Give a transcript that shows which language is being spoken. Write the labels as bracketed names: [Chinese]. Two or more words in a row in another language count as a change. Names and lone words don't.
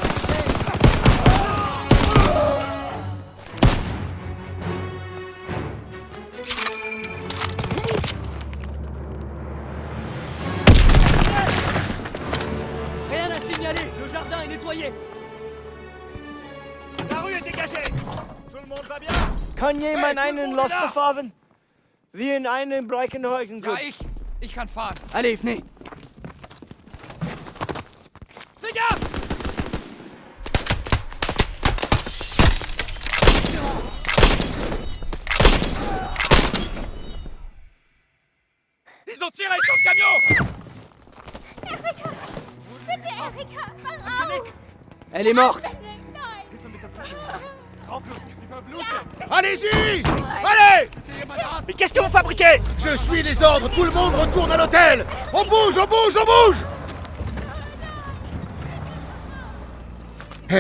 [French] Rien à signaler, le jardin est nettoyé. La rue est dégagée. Tout le monde va bien? [German] Kann jemand einen Laster fahren? Wie in einem Breckenheugen. Ja, ich kann fahren. [French] Allez, venez. Fais gaffe! Ils ont tiré sur le camion! [German] Erika! Bitte, Erika! Mach auf! [French] Elle est morte. Allez-y! Allez! Mais qu'est-ce que vous fabriquez? Je suis les ordres, tout le monde retourne à l'hôtel! On bouge, on bouge, on bouge! Hé!